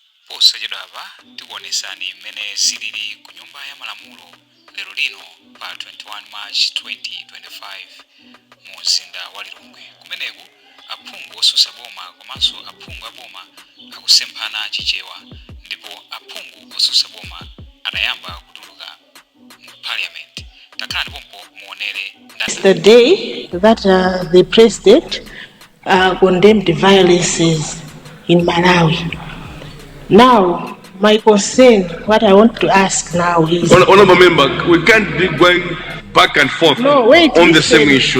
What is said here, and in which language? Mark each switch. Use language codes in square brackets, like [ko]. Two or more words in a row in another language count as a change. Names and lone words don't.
[ny] Posachedwa apa tikuonesani mmene zilili ku nyumba ya malamulo lero lino pa 21 March 2025 mu mzinda wa Lilongwe. Kumeneku aphungu osusa boma komanso aphungu aboma akusemphana chichewa, ndipo aphungu osusa boma anayamba kutuluka mu Parliament. Takhala ndipompo muonere [en] the day that the president condemned the violences in Malawi. Now, my concern, what I want to ask now is... Honorable member, we can't be going back and forth the same issue.